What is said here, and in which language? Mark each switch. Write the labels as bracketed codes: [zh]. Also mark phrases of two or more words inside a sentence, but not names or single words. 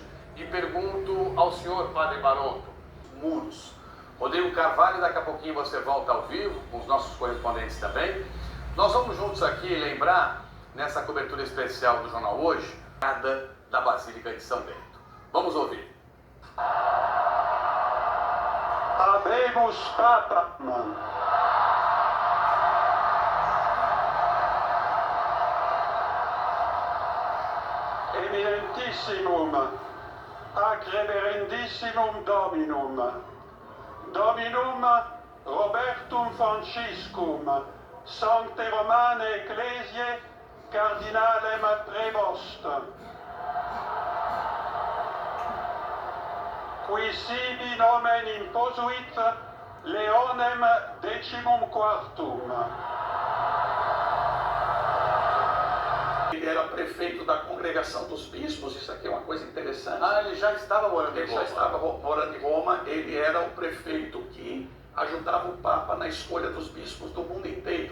[pt] E pergunto ao senhor, padre Baronto, muros. Rodrigo Carvalho, daqui a pouquinho você volta ao vivo, com os nossos correspondentes também. Nós vamos juntos aqui lembrar, nessa cobertura especial do Jornal Hoje, da Basílica de São Bento. Vamos ouvir. [la] Habemus Papam. Eminentissimum, ac reverendissimum Dominum, Dominum Robertum Franciscum, Sancte Romane Ecclesiae, Cardinalem Prevost, qui sibi nomen imposuit Leonem XIV. [pt] Ele era prefeito da Congregação dos Bispos, isso aqui é uma coisa interessante. Ele já estava morando em Roma. Ele já estava morando em Roma, ele era o prefeito que ajudava o Papa na escolha dos bispos do mundo inteiro.